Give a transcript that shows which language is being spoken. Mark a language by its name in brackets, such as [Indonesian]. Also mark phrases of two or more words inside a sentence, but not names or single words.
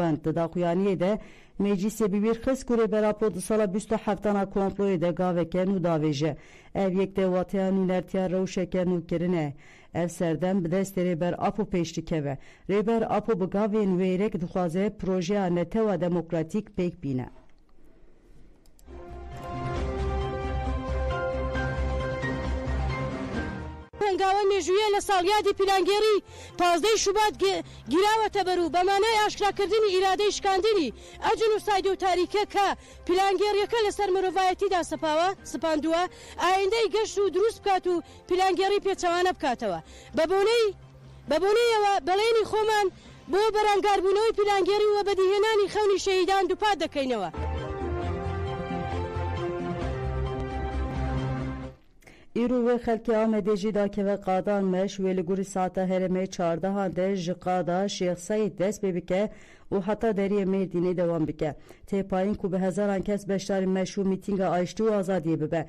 [Kurdish] Di daxuyaniyê de meclisê bi wîr xist ku rêber Apo di sala 27 a komployê de gaveke nû davêje. Ev yek dewatiya nûnertiya rewşeke nû kirine. Ev serdem bi destê rêber Apo pêş dikeve. Rêber Apo bi gavên wêrek dixwaze projeya netewa demokratîk pêk bîne. [Central Kurdish] پنگاوە مێژویە لە ساڵیادی پیلانگێری 15 شوبات گیراوەتە بەرو بەمانای ئاشکراکردنی ئیرادەی شکاندنی ئەجن و ساید و تاریکە کە پیلانگێریەکە لەسەر مرۆڤایەتیدا سپاندووە ئایندەی گەشت و دروست بکات و پیلانگێری پێچەوانە بکاتەوە بە بۆنەیەوە بەڵێنی خۆمان بۆ بەرەنگاربوونەوەی پیلانگێری و بەدیهێنانی خەونی شەهیدان دووپات دەکەینەوە. [Kurdish] İro ve xelkê Amedê jî dakeve qadan meş wê li gurî saeta herêmê 14 de ji qada Şêx Seîd dest pê bike û heta deriyê Mêrdînê dewam bike. Têpayîn ku bi hezaran kes beşdarî meş û mîtînga aştî û azadiyê bibe.